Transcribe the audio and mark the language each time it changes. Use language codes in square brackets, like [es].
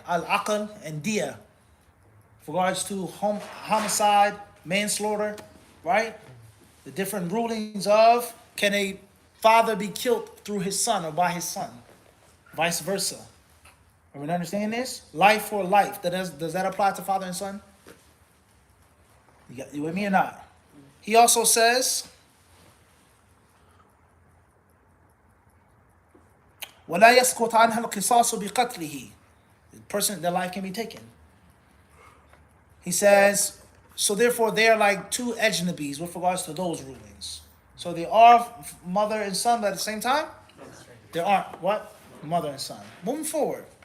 [en] Al-Aql and Diya, with regards to homicide, manslaughter, right? The different rulings of, can a father be killed through his son or by his son, vice versa. Are we understanding this? Life for life. Does that apply to father and son? You with me or not? He also says, [ar] وَلَا يَسْقُطْ عَنْهَا الْقِصَاصُ بِقَتْلِهِ. [en] The person, their life can be taken. He says, so therefore they are like two ajnabis with regards to those rulings. So they are mother and son, but at the same time, they aren't what? Mother and son. Moving forward.